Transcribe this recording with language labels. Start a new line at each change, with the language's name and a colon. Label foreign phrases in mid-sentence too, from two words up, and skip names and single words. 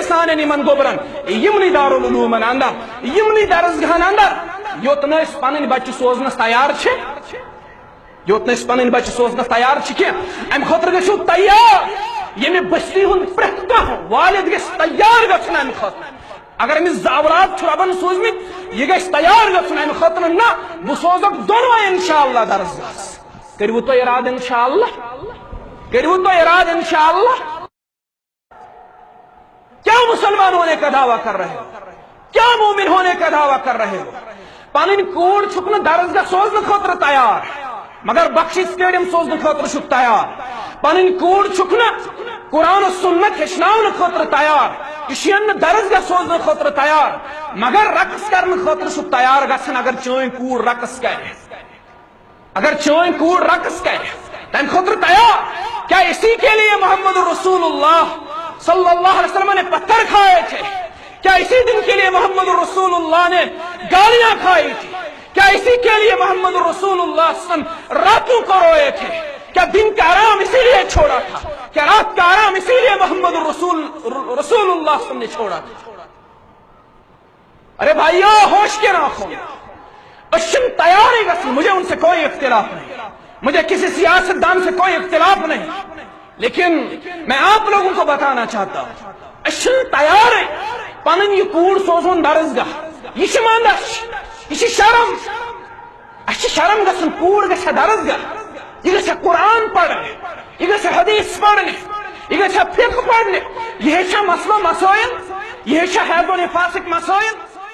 Kashmiri: سانن یمن گوبرن یمنی دارالعلومن اندر یمنی درسگاہن اندر یوت نہ أسۍ پنن بچہ سوزنس تیار چھ یوت نہ أسۍ پنن بچہ سوزنس تیار چھ کینٛہہ امہ خٲطرٕ گژھِو تیار ییٚمہِ بستی ہُنٛد پرٛٮ۪تھ کانٛہہ والد گژھِ تیار گژھُن امہ خٲطرٕ اگر أمِس اولاد چھُ ربن سوٗزمٕتۍ یہِ گژھِ تیار گژھُن امہ خٲطرٕ نہ بہٕ سوزکھ دۄنوے انشاءاللہ درسگاہس کٔرِوٕ تُہۍ ارادٕ انشاءاللہ کریو تو اراد انشاءاللہ
Urdu: کیا مسلمان ہونے کا دعویٰ کر رہے ہو کیا مومن ہونے کا دعویٰ کر رہے ہو
Kashmiri: پنن کوڑ چھکن درسگاہ سوزن خاطر تیار مگر بخشی سٹیڈیم سوزن خاطر چھک تیار پنن کوڑ چھکن قرآن و سنت ہچناون خاطر تیار اشین درسگاہ سوزن خاطر تیار مگر رقص کرن خاطر چھک تیار گژھن اگر چٲنۍ کوڑ رقص کرے اگر چٲنۍ کوڑ رقص کرے تم خاطر تیار
Urdu: کیا اسی کے لیے محمد رسول اللہ صلی اللہ علیہ وسلم نے پتھر کھائے تھے کیا اسی دن کے لیے محمد رسول اللہ نے گالیاں کھائی تھی کیا اسی کے لیے محمد رسول اللہ صلی اللہ علیہ وسلم راتوں کو روئے تھے کیا دن کا آرام اسی لیے چھوڑا تھا کیا رات کا آرام اسی لیے محمد رسول اللہ صلی اللہ علیہ وسلم نے چھوڑا تھا ارے بھائیو ہوش کے رکھو اشن
Kashmiri: تیاری گژھن
Urdu: مجھے ان سے کوئی اختلاف نہیں مجھے کسی سیاست دان سے کوئی اختلاف نہیں لیکن میں آپ لوگوں کو بتانا چاہتا ہوں
Kashmiri: اشن تیار ہے پنن یہ کوڑ سوزون درسگاہ یہ ماندش یہ شرم اچھ شرم گژھن کوڑ گژھِ درسگاہ یہ گژھِ
Urdu: قرآن پڑھنے
Kashmiri: یہ گژھِ
Urdu: حدیث پڑھنے
Kashmiri: یہ گژھِ
Urdu: فقہ پڑھنے
Kashmiri: یہ ہیچھا مسئلہ مسائل یہ ہیچھا حیض و نفاسک مسائل